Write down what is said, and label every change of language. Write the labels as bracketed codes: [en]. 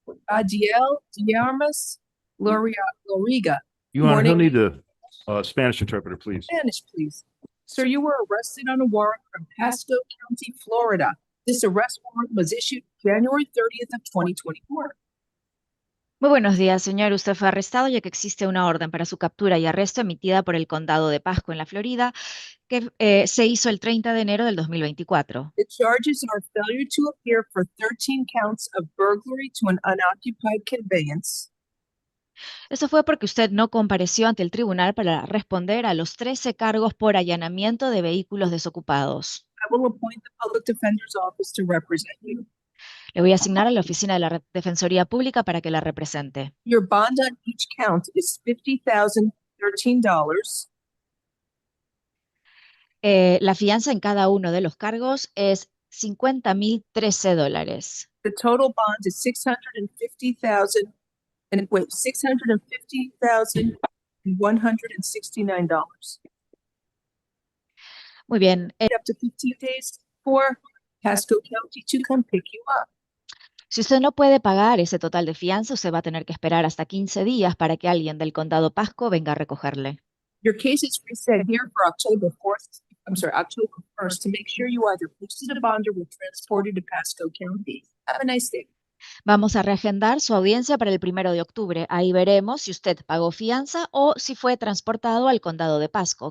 [en] Adiel Diarmas Loriga. Your Honor, he'll Morning. need the Spanish interpreter, please. Spanish, please. Sir, you were arrested on a warrant from Paso County, Florida. This arrest warrant was issued January 30th of 2024. [es] Muy buenos días, señor. Usted fue arrestado ya que existe una orden para su captura y arresto emitida por el condado de Pasco en la Florida que se hizo el 30 de enero del 2024. [en] The charges are failure to appear for 13 counts of burglary to an unoccupied conveyance. [es] Eso fue porque usted no compareció ante el tribunal para responder a los 13 cargos por allanamiento de vehículos desocupados. [en] I will appoint the public defender's office to represent you. [es] Le voy a asignar a la oficina de la Defensoría Pública para que la represente. [en] Your bond on each count is $50,013. [es] La fianza en cada uno de los cargos es $50,013. [en] The total bond is $650,169. [es] Muy bien. [en] Up to 15 days for Pasco County to come pick you up. [es] Si usted no puede pagar ese total de fianza, usted va a tener que esperar hasta 15 días para que alguien del condado Pasco venga a recogerle. [en] Your case is reset here for October 1st to make sure you either posted a bond or were transported to Pasco County. Have a nice day. [es] Vamos a reagendar su audiencia para el 1 de octubre. Ahí veremos si usted pagó fianza o si fue transportado al condado de Pasco.